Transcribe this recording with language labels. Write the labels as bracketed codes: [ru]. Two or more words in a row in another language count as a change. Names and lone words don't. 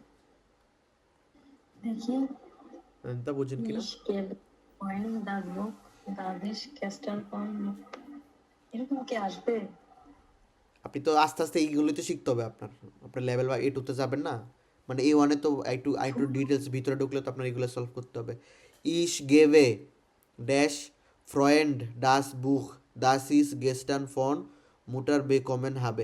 [bn] দেখি তা বুঝেন কিনা? [de] Ich gebe ein das Buch das ich gestern von [bn] এরকম কি আসবে আপনি তো আস্তে আস্তে এইগুলোই তো শিখতে হবে আপনার, আপনার লেভেল বা A2 তে যাবেন না, মানে A1-এ তো একটু ডিটেলস ভিতরে ঢুকলে তো আপনার এগুলো সলভ করতে হবে। [de] Ich gebe dem Freund das Buch das ich gestern von Mutter bekommen habe.